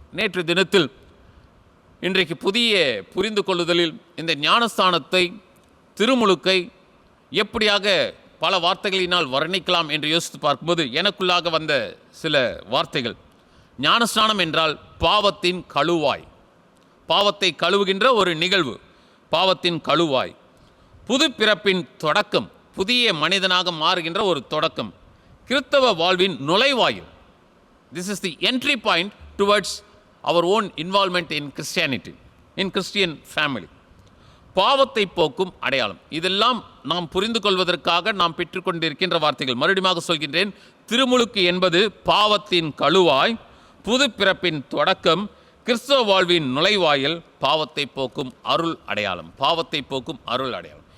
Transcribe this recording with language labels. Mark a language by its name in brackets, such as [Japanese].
[Tamil] நேற்று தினத்தில் இன்றைக்கு புதிய புரிந்து கொள்ளுதலில் இந்த ஞானஸ்தானத்தை, திருமுழுக்கை எப்படியாக பல வார்த்தைகளினால் வர்ணிக்கலாம் என்று யோசித்து பார்க்கும்போது எனக்குள்ளாக வந்த சில வார்த்தைகள். ஞானஸ்நானம் என்றால் பாவத்தின் கழுவாய், பாவத்தை கழுவுகின்ற ஒரு நிகழ்வு, பாவத்தின் கழுவாய். புது பிறப்பின் தொடக்கம், புதிய மனிதனாக மாறுகின்ற ஒரு தொடக்கம், கிறிஸ்தவ வாழ்வின் நுழைவாயில். [English] This is the entry point towards our own involvement in Christianity, in Christian family. [Tamil] பாவத்தை போக்கும் அடையாளம். இதெல்லாம் நாம் புரிந்து கொள்வதற்காக நாம் பெற்றுக்கொண்டிருக்கின்ற வார்த்தைகள். மறுபடியும் சொல்கின்றேன், திருமுழுக்கு என்பது பாவத்தின் கழுவாய், புது பிறப்பின் தொடக்கம், கிறிஸ்தவ வாழ்வின் நுழைவாயில், பாவத்தை போக்கும் அருள் அடையாளம், பாவத்தை போக்கும் அருள் அடையாளம்.